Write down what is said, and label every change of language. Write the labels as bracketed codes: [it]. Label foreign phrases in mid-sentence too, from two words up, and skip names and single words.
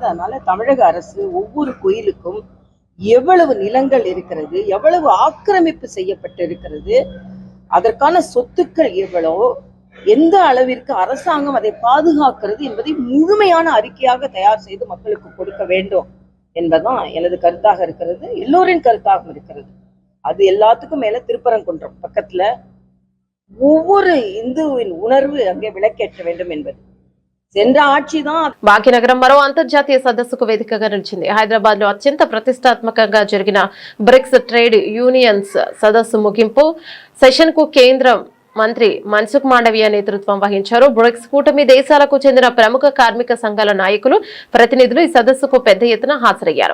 [ta] அதனால தமிழக அரசு ஒவ்வொரு கோயிலுக்கும் எவ்வளவு நிலங்கள் இருக்கிறது, எவ்வளவு ஆக்கிரமிப்பு செய்யப்பட்டு இருக்கிறது, அதற்கான சொத்துக்கள் எவ்வளவு, எந்த அளவிற்கு அரசாங்கம் அதை பாதுகாக்கிறது என்பதை முழுமையான அறிக்கையாக தயார் செய்து மக்களுக்கு கொடுக்க வேண்டும் என்பதுதான் எனது கருத்தாக இருக்கிறது, எல்லோரின் கருத்தாகவும் இருக்கிறது. அது எல்லாத்துக்கும் மேல திருப்பரங்குன்றம் பக்கத்துல ஒவ்வொரு இந்துவின் உணர்வு அங்கே விளக்கேற்ற வேண்டும் என்பது సెంట్ర ఆర్చిదాన్. [te] భాగ్యనగరం మరో అంతర్జాతీయ సదస్సుకు వేదికగా నిలిచింది. హైదరాబాద్ లో అత్యంత ప్రతిష్టాత్మకంగా జరిగిన బ్రిక్స్ ట్రేడ్ యూనియన్స్ సదస్సు ముగింపు సెషన్ కు కేంద్రం మంత్రి మన్సుఖ్ మాండవీయ నేతృత్వం వహించారు. బ్రిక్స్ కూటమి దేశాలకు చెందిన ప్రముఖ కార్మిక సంఘాల నాయకులు, ప్రతినిధులు ఈ సదస్సుకు పెద్ద ఎత్తున హాజరయ్యారు.